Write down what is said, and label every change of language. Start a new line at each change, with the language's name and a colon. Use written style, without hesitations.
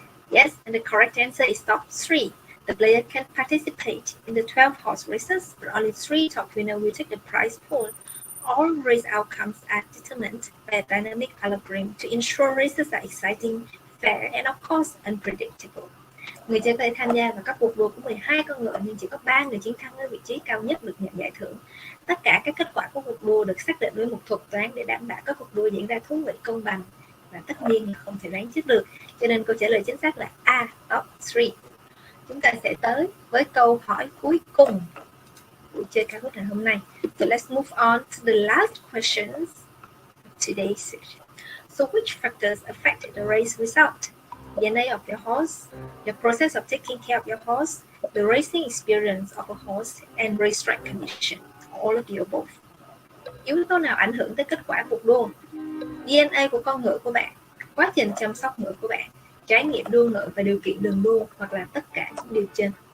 English: Yes, and the correct answer is top 3. The player can participate in the 12 horse races, but only 3 top winners will take the prize pool. All race outcomes are determined by a dynamic algorithm to ensure races are exciting, fair, and of course unpredictable.
Vietnamese: Người chơi có thể tham gia vào các cuộc đua của 12 con ngựa, nhưng chỉ có 3 người chiến thắng ở vị trí cao nhất được nhận giải thưởng. Tất cả các kết quả của cuộc đua được xác định với một thuật toán để đảm bảo các cuộc đua diễn ra thú vị, công bằng và tất nhiên là không thể đoán trước được. Cho nên câu trả lời chính xác là A, top 3. Chúng ta sẽ tới với câu hỏi cuối cùng của chơi Kahoot ngày hôm nay.
English: So let's move on to the last questions of today's session. So which factors affect the race result? DNA of your horse, the process of taking care of your horse, the racing experience of a horse, and racetrack condition. All of the above.
Vietnamese: Yếu tố nào ảnh hưởng tới kết quả cuộc đua? DNA của con ngựa của bạn, quá trình chăm sóc ngựa của bạn, trải nghiệm đua ngựa và điều kiện đường đua, hoặc là tất cả những điều trên.